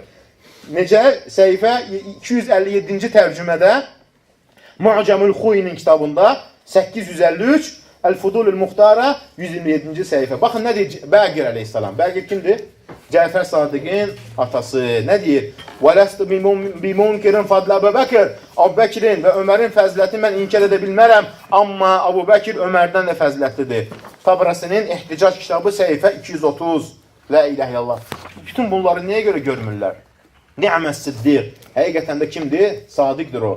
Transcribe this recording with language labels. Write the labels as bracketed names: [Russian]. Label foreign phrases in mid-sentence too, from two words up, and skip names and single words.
[Azerbaijani] Necə? Səhifə 257-ci tərcümədə Mu'camul Xuyinin kitabında 853, Əl-Fudulul Muxtara 127-ci səhifə. Baxın, nə deyir Bəqir əleyhissalam? Bəqir kimdir? Cəfər Sadiqin atası. Nə deyir? [Arabic] وَلَسْتُ بِمُنْكِرٍ فَضْلَ Əbu Bəkir. [Azerbaijani] Əbu Bəkirin və Ömərin fəzilətini mən inkar edə bilmərəm. Amma Əbu Bəkir Ömərdən də fəzilətlidir. Tabrasinin ehticac kitabı səhifə 230. [Arabic] لا إله إلا الله. [Azerbaijani] Bütün bunları nəyə görə görmürlər? [Arabic] نعم الصديق. [Azerbaijani] Həqiqətən də kimdir? Sadiqdir o.